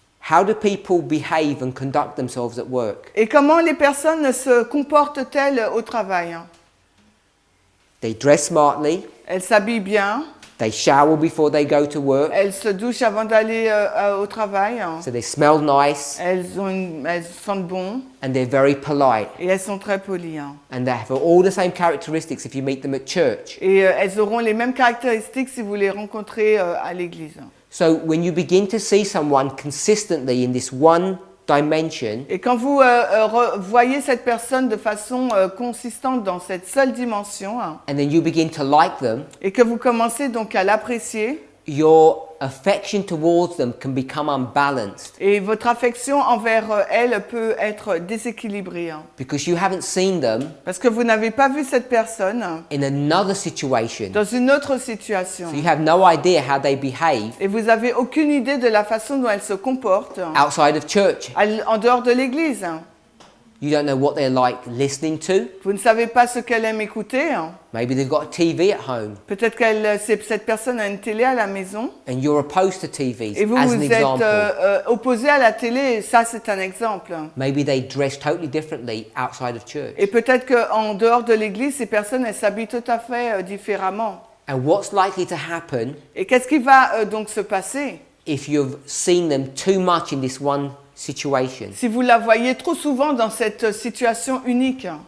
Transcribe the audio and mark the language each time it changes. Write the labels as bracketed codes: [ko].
[en] how do people behave and conduct themselves at work? [fr] et comment les personnes se comportent-elles au travail? [en] They dress smartly, [fr] Elles s'habillent bien, [en] they shower before they go to work, [fr] elles se douchent avant d'aller au travail, [en] so they smell nice, [fr] elles sentent bon [en] and they're very polite. [fr] et elles sont très polies. [en] And they have all the same characteristics if you meet them at church. [fr] Et elles auront les mêmes caractéristiques si vous les rencontrez à l'église. [en] So when you begin to see someone consistently in this one dimension, [fr] Et quand vous voyez cette personne de façon consistante dans cette seule dimension, [en] and then you begin to like them, [fr] et que vous commencez donc à l'apprécier, [en] your affection towards them can become unbalanced [fr] et votre affection envers elle peut être déséquilibrée. [en] because you haven't seen them [fr] Parce que vous n'avez pas vu cette personne [en] in another situation. [fr] dans une autre situation. [en] So you have no idea how they behave [fr] Et vous n'avez aucune idée de la façon dont elle se comporte [en] outside of church. [fr] en dehors de l'église. [en] You don't know what they're like listening to. [fr] Vous ne savez pas ce qu'elle aime écouter. [en] Maybe they've got a TV at home [fr] Peut-être cette personne a une télé à la maison. [en] and you're opposed to TVs [fr] Et vous, [en] as [fr] vous [en] an [fr] êtes [en] example. [fr] opposé à la télé, et ça c'est un exemple. [en] Maybe they dress totally differently outside of church. [fr] Et peut-être qu'en dehors de l'église, ces personnes, elles s'habillent tout à fait différemment. [en] And what's likely to happen [fr] Et qu'est-ce qui va donc se passer? [en] if you've seen them too much in this one situation. [fr] Si vous la voyez trop souvent dans cette situation unique,